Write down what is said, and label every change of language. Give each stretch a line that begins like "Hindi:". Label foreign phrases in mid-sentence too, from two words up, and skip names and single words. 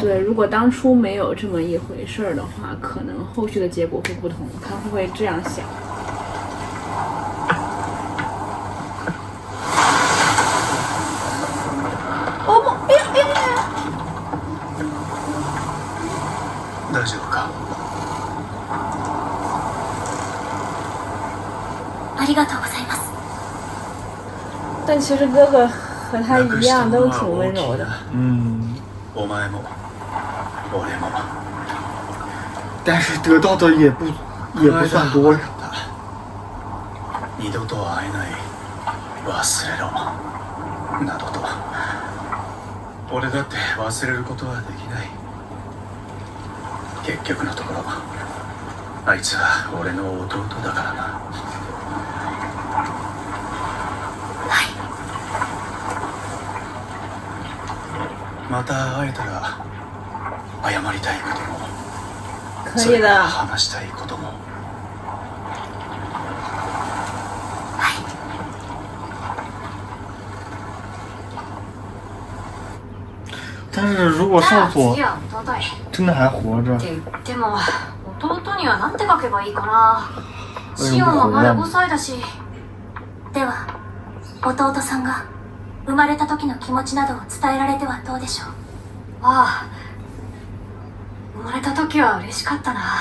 Chinese: 对，如果当初没有这么一回事儿的话，可能后续的结果会不同，他会这样想。哦不，哎呀哎呀！
Japanese: 大丈夫か。ありがとうございます。
Chinese: 但其实哥哥和他一样都挺温柔的。
Japanese: お前も俺も。
Chinese: 但是得到的也不算多呀。
Japanese: 二度と会えない忘れろなどと俺だって忘れることはできない。結局のところあいつは俺の弟だからな。また会えたら謝りたいことも
Chinese: 可以的。
Japanese: 話したいことも。
Chinese: 但是如果少佐
Japanese: 次は弟へ。
Chinese: 真的还活着
Japanese: っ，て言っても弟には何て書けばいいかな。シオンはまだ5歳だし。では弟さんが生まれた時の気持ちなどを伝えられてはどうでしょう。ああ、生まれた時は嬉しかったな。